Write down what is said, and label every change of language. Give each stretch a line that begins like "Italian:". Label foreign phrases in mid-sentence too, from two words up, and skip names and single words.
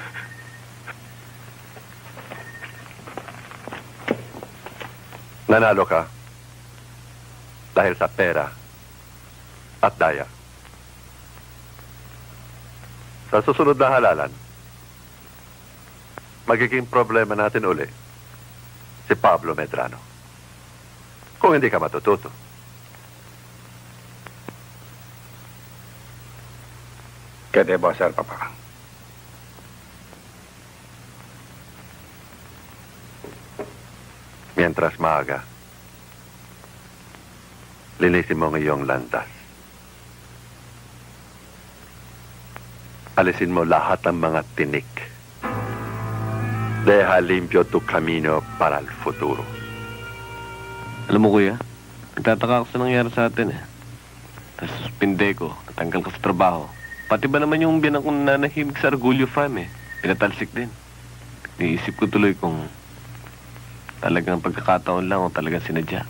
Filipino: Nanalo ka dahil sa pera at daya. Sa susunod na halalan, magiging problema natin uli si Pablo Medrano. Kung hindi ka matututo.
Spanish: ¿Qué debo hacer, papá?
Filipino: Mientras maaga, linisin mo ang iyong landas. Alisin mo lahat ng mga tinik.
Spanish: Deja limpio tu camino para el futuro.
Filipino: Alam mo, kuya, nagtataka ako sa nangyari sa atin eh. Nasuspinde ko, natanggal ko sa trabaho. Pati ba naman yung biyanan kong nanahimik sa Argulyo Farm eh. Pinatalsik din. Niisip ko tuloy kung talagang pagkakataon lang o talagang sinadya.